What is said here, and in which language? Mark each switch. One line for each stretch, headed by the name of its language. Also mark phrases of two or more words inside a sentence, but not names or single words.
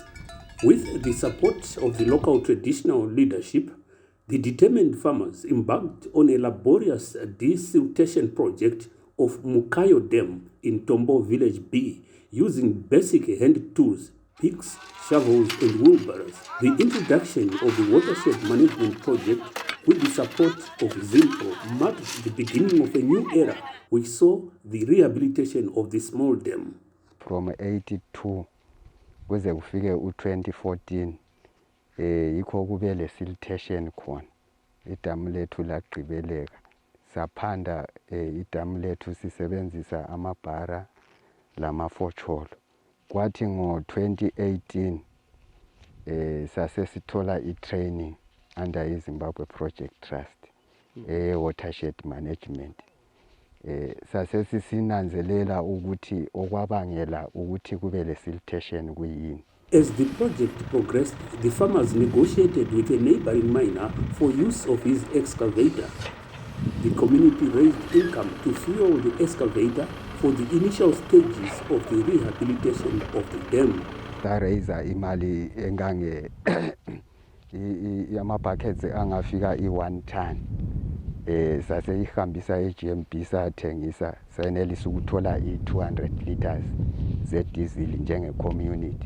English: With the support of the local traditional leadership, the determined farmers embarked on a laborious desiltation project of Mukayo Dam in Tombo Village B using basic hand tools, picks, shovels and wheelbarrows. The introduction of the watershed management project with the support of ZIMPRO marked the beginning of a new era which saw the rehabilitation of the small dam.
North Ndebele: From 82 kuze kufike u2014 yikho kube le siltation khona idamu lethu lagqibeleka saphanda idamu lethu sisebenzisa amabhara lamafocholo kwathi ngo2018 sase sithola itraining
English: under Zimbabwe Project Trust watershed management
North Ndebele: sase sisinanzelela ukuthi okwabangela ukuthi kube le siltation kuyini.
English: As the project progressed, the farmers negotiated with a neighboring miner for use of his excavator. The community raised income to fuel the excavator for the initial stages of the rehabilitation of the dam.
North Ndebele: Raisa imali engange yamabuckets angafika i1 ton. Sase ihambisa eGMB sathengisa senelisa ukuthola i200 liters zediesel njenge community.